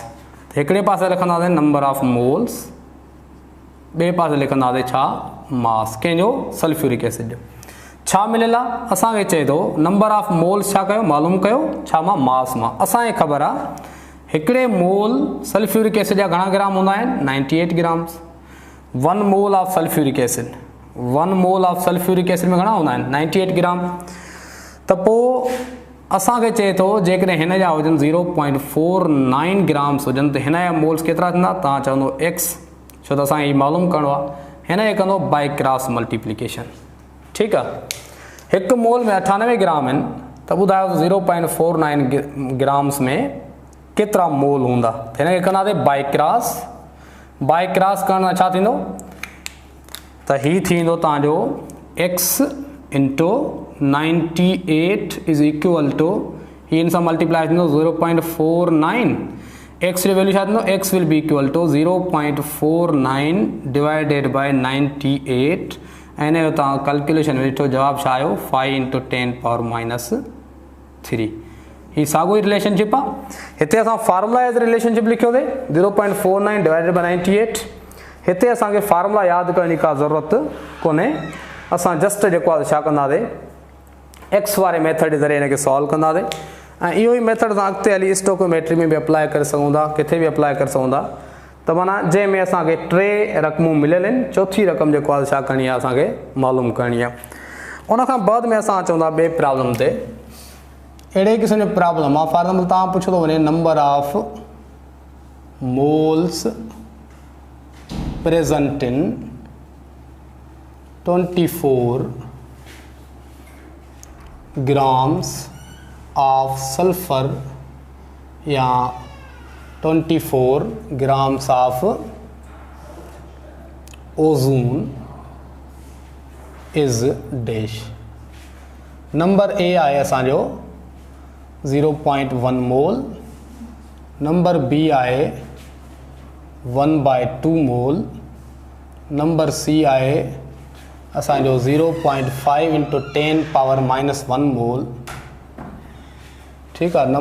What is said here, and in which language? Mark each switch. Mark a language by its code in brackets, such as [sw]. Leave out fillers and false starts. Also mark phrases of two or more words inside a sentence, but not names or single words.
[sd] हिकिड़े पासे लिखंदासीं [en] number of moles, [sd] ॿिए पासे लिखंदासीं छा, मास, कंहिंजो [en] sulfuric acid [sd] जो। छा मिलियल आहे, असांखे चए थो [en] number of moles [sd] छा कयो, मालूम कयो, छा मां, मास मां। असांखे ख़बर आहे हिकिड़े मोल [en] sulfuric acid [sd] जा घणा ग्राम हूंदा आहिनि, 98 ग्राम्स। [en] 1 mole of sulfuric acid, 1 mole of sulfuric acid [sd] में घणा हूंदा आहिनि, [en] 98 ग्राम। [sd] त पोइ असांखे चए थो जेकॾहिं हिन जा हुजनि 0.49 ग्राम्स हुजनि, त हिन जा मोल्स केतिरा थींदा, तव्हां चवंदो x, छो त असांखे मालूम करिणो आहे। हिन खे कंदो [en] by cross multiplication, [sd] ठीकु आहे। हिकु मोल में 98 ग्राम आहिनि, त ॿुधायो 0.49 ग्राम्स में केतिरा मोल हूंदा। हिन खे कंदासीं [en] by cross. by cross [sd] करण सां छा थींदो, त हीउ थींदो तव्हांजो x × 98 [en] is equal to, [sd] हीअ हिन सां मल्टीप्लाई थींदो 0.49। x जो वैल्यू छा थींदो, [en] x will be equal to 0.49 divided by 98, [sd] ऐं हिन जो तव्हां कैलकुलेशन ॾिठो, जवाबु छा आयो 5 × 10⁻³ ही साॻियो ई रिलेशनशिप आहे। हिते असां [en] formula as relationship [sd] लिखियोसीं 0.49 [en] divided by [sd] 98। हिते असांखे फार्मूला यादि करण जी का ज़रूरत कोन्हे, असां जस्ट जेको आहे छा कंदासीं, एक्स वारे मेथड जे ज़रिए हिन खे सॉल्व कंदासीं। इहो ई मेथड असां अॻिते हली स्टोकोमेट्री में बि अप्लाई करे सघूं था, किथे बि अप्लाई करे सघूं था। त माना जंहिंमें असांखे 3 रक़मूं मिलियल आहिनि, चौथी रक़म जेको आहे छा करणी आहे, असांखे मालूम करणी आहे। उन खां बाद में असां अचूं था ॿिए प्रॉब्लम ते। अहिड़े क़िस्म जो प्रॉब्लम आहे, [en] for example [sd] तव्हां पुछो थो वञे [en] number of moles present in 24 grams of sulfur या 24 grams of ozone is dash। [sd] नंबर ए आहे असांजो 0.1 मोल, नंबर बी आहे 1/2 मोल, नंबर सी आहे असांजो 0.5 × 10⁻⁻1 मोल, ठीकु आहे।